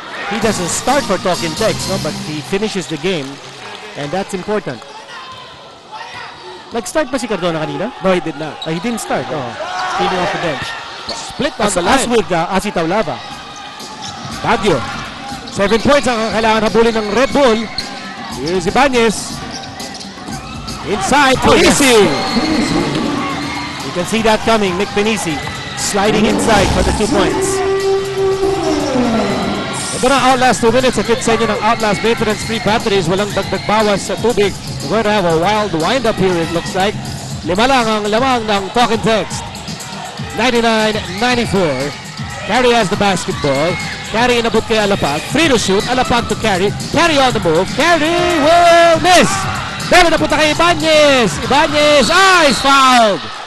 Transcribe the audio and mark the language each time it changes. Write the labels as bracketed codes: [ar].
[en] He doesn't start for Talking Tex, no? But he finishes the game, and that's important. [tl] Nag-start ba si Cardona kanina? [en] No, he did not. He didn't start. Oh, cleaning off the bench. Split on the line. As with Asi Taulava. Baguio. [tl] 7 points ang kailangan habulin ng Red Bull. [en] Here's Ibanez. Inside, Pennisi. You can see that coming. Mick Pennisi sliding inside for the 2 points. [tl] Ito na Outlast 2 minutes. If it's sa inyo ng Outlast maintenance-free batteries, walang dagdag bawas sa tubig. [en] We're going to have a wild wind-up here, it looks like. [tl] 5 lang ang lamang ng Talking Text. [en] 99-94. Carry has the basketball. Carry [tl] inabot kay [en] Alapag. Free to shoot. Alapag to Carry. Carry on the move. Carry will miss. [tl] Pero napunta kay [en] Ibanez. Ibanez. He's fouled.